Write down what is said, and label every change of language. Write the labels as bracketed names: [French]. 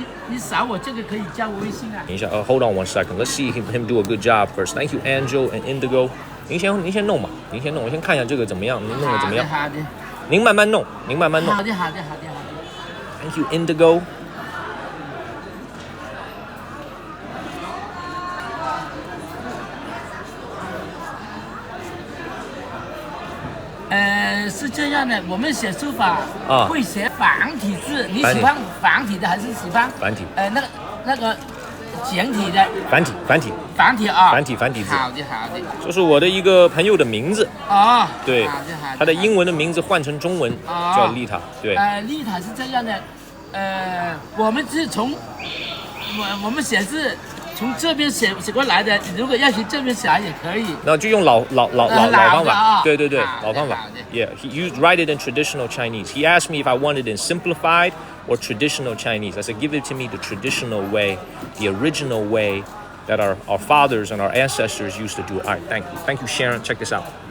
[Chinese] 你扫我这个可以加我微信啊。等一下， [English] hold on one second. Let's see him do a good job first. Thank you, Angel and Indigo. [Chinese] 您先弄吧，您先弄，我先看一下这个怎么样，您弄的怎么样？好的。您慢慢弄，您慢慢弄。好的。 [English] Thank you, Indigo. [Chinese] 是这样的，我们写书法会写繁体字，你喜欢繁体的还是喜欢繁体？那个简体的。繁体啊。繁体字。好的。这是我的一个朋友的名字。哦。对。好的。他的英文的名字换成中文叫丽塔。对。丽塔是这样的，我们是从我们写字。从这边写过来的，如果要从这边写也可以。那就用老方法，对，老方法。 [English] Yeah, he used write it in traditional Chinese. He asked me if I wanted it in simplified or traditional Chinese. I said, give it to me the traditional way, the original way that our fathers and our ancestors used to do it. All right, thank you, Sharon. Check this out.